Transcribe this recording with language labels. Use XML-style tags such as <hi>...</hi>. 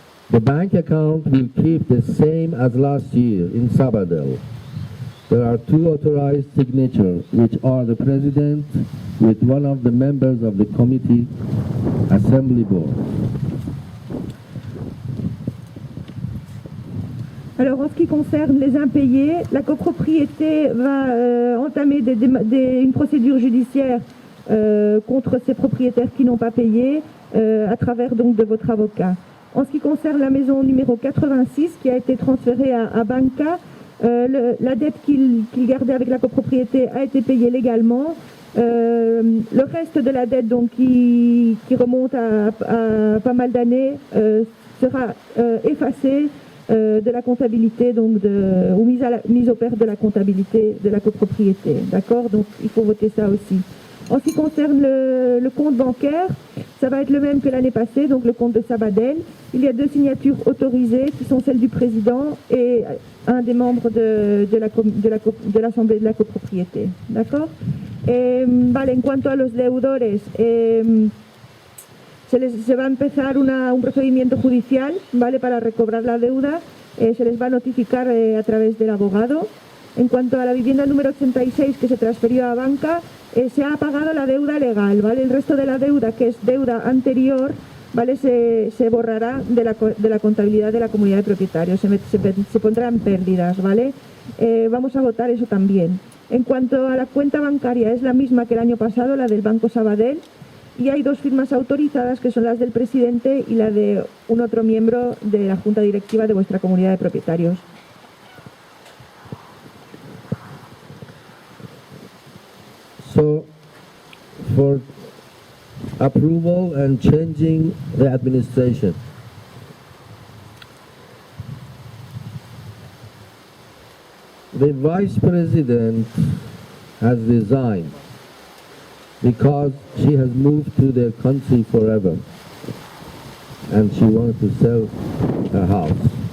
<en>The bank account will keep the same as last year in Sabadell. There are two authorized signatures, which are the president with one of the members of the committee assembly board.</en> <fr>Alors, en ce qui concerne les impayés, la copropriété va entamer une procédure judiciaire contre ces propriétaires qui n'ont pas payé à travers donc de votre avocat. En ce qui concerne la maison numéro 86 qui a été transférée à Banca, la dette qu'il gardait avec la copropriété a été payée légalement. Le reste de la dette donc, qui remonte à pas mal d'années sera effacé de la comptabilité donc ou mise au pair de la comptabilité de la copropriété. D'accord? Donc il faut voter ça aussi. En ce qui concerne le compte bancaire, ça va être le même que l'année passée, donc le compte de Sabadell. Il y a deux signatures autorisées qui sont celles du président et un des membres de l'Assemblée de la copropriété. D'accord?</fr> <es>Vale, en cuanto a los deudores, se va a empezar un procedimiento judicial, ¿vale? Para recobrar la deuda, se les va a notificar a través del abogado. En cuanto a la vivienda número 86 que se transfirió a Banca, se ha pagado la deuda legal, ¿vale? El resto de la deuda, que es deuda anterior, ¿vale? Se borrará de la contabilidad de la comunidad de propietarios, se pondrán pérdidas, ¿vale? Vamos a votar eso también. En cuanto a la cuenta bancaria, es la misma que el año pasado, la del Banco Sabadell, y hay dos firmas autorizadas que son las del presidente y la de un otro miembro de la junta directiva de vuestra comunidad de propietarios.</es> <en>So, for approval and changing the administration, the vice president has resigned because she has moved to their country forever and she wants to sell her house.</en>